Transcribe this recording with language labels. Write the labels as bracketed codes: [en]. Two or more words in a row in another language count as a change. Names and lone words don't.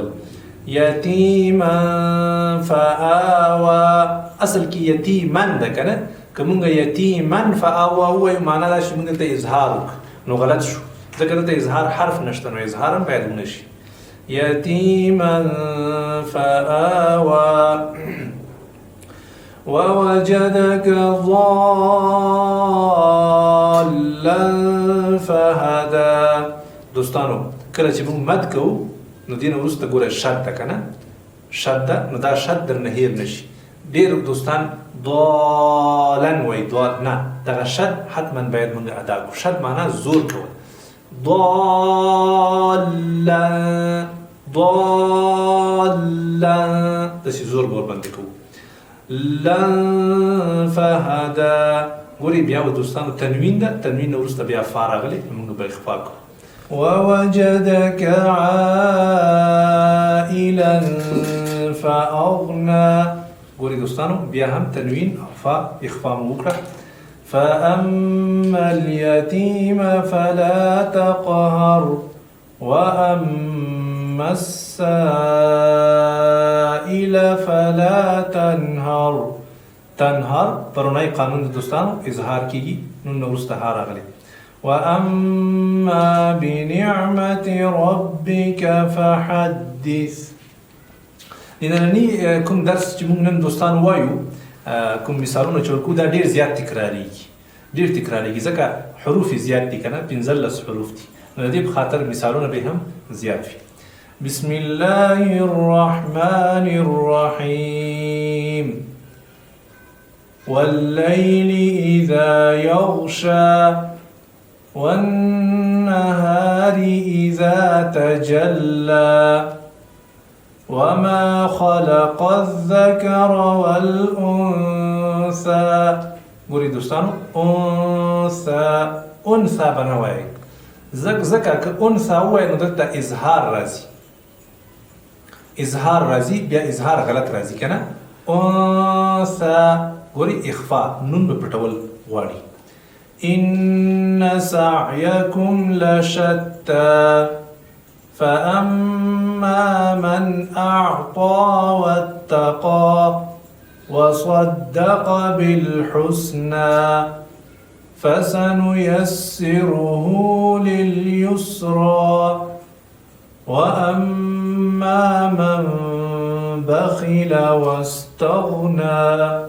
[ar] یتیما فآوا [ps] اصل کې یتیمن ده که نه؟ که مونږ [ar] یتیمن فآوا [ps] ووایو معنا دا چې مونږ ته اظهار وکړو، نو غلط شو، ځکه دلته اظهار حرف نشته، نو اظهار هم باید ونه شي. [ar] یتیما فآوا ووجدك ضالا فهدى. [ps] دوستانو کله چې مونږ مد کوو نو دې نه وروسته ګوره شد ده که نه؟ شد ده، نو دا شد درنه هیر نشي. ډېر دوستان ضالن وایي، ضال نه، دغه شد حتما باید مونږ ادا کړو. شد معنا زور کول. ضالا داسې زور به ورباندې کوو. [ar] لن فهدا. [ps] ګورئ بیا و دوستانو تنوین ده، تنوین نه وروسته بیا فا راغلی، مونږ به اخفا کوو. [ar] ووجدك عائلا فأغنى. [ps] ګورئ دوستانو بیا هم تنوین او فا اخفا مو وکړه. [ar] فأما اليتيم فلا تقهر وأما السائل فلا تنهر. [ps] تنهر پرونی قانون دوستانو اظهار کیږي، نون نه وروسته ها راغلی. [ar] وأما بنعمة ربك فحدث. [ps] نننی کوم درس چې موږ نن دوستان وایو، کوم مثالونه چې ورکو، دا ډېر زیات تکراریږي، ځکه حروف زیات دي که نه؟ 15 حروف دي، نو د دې په خاطر مثالونه به هم زیات وي. [ar] بسم الله الرحمن الرحيم. والليل إذا يغشى والنهار إذا تجلى وما خلق الذكر والأنثى. [ps] ګورئ دوستانو انثى به نه وایئ، ځکه که انثى ووایئ نو دلته اظهار راځي، بیا اظهار غلط راځي که نه؟ انثى ګوري اخفاء نون به پټول غواړي. [ar] إن سعيكم لشتى فأما من أعطى واتقى وصدق بالحسنى فسنيسره لليسرى وأما من بخل واستغنى.